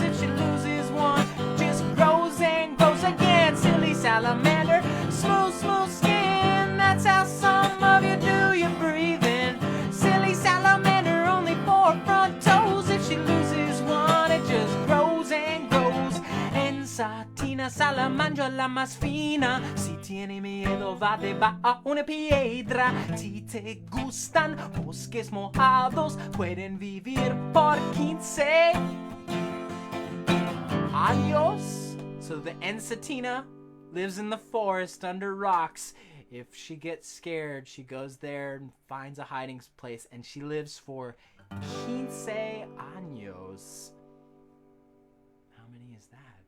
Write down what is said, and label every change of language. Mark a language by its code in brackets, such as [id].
[en] If she loses one, just grows and grows again. Silly salamander, smooth, smooth skin. That's how some of you do your breathing. Silly salamander, only 4 front toes. If she loses one, it just grows and grows. [es] Ensatina salamandra la más fina. Si tiene miedo va debajo a una piedra. Si te gustan bosques mojados, pueden vivir por 15 años. [en] So the Ensatina lives in the forest under rocks. If she gets scared, she goes there and finds a hiding place, and she lives for 15 [es] años. [en] How many is that?